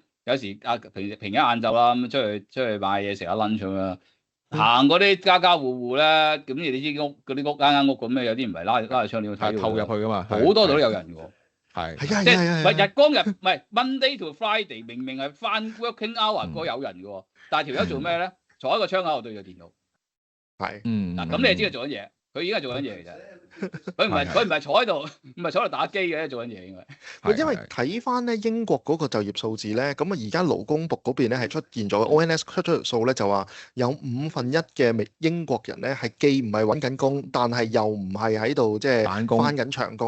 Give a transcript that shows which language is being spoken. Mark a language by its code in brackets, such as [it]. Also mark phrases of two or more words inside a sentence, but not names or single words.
[yue] 有時平日晏晝啦，咁出去買嘢食下 lunch 咁樣，行嗰啲家家戶戶咧，咁你知屋嗰啲屋間屋咁樣，有啲唔係拉住窗簾去睇，透入去噶嘛，好多度都有人㗎喎。係即係日光日唔係 [en] Monday to Friday， [yue] 明明係翻 [en] working hour [yue] 嗰有人㗎喎，但係條友做咩咧？坐喺個窗口度對住電腦。係。嗱咁你就知佢做緊嘢，佢已經係做緊嘢嘅啫。佢唔係坐喺度，唔係坐喺度打機嘅，做緊嘢應該。因為睇翻咧英國嗰個就業數字咧，咁啊而家勞工部嗰邊咧係出現咗 ONS 出咗條數咧，就話有1/5嘅英國人咧係既唔係揾緊工，但係又唔係喺度即係翻緊長工。